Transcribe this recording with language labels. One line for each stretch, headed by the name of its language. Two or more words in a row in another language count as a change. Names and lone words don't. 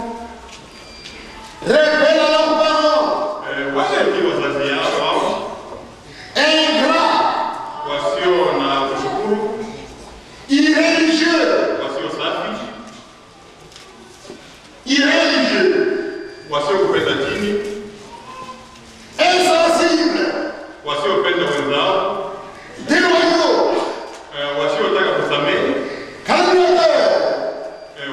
French: rebelles à leurs parents,
Swahili: wasio wazazi yao,
French: ingrats,
Swahili: wasio na kushukuru,
French: irréligieux,
Swahili: wasio safi, wasio kupenda dini,
French: insensibles,
Swahili: wasiopenda wenzao,
French: déloyaux,
Swahili: wasiotaka kusamehe,
French: calomniateurs,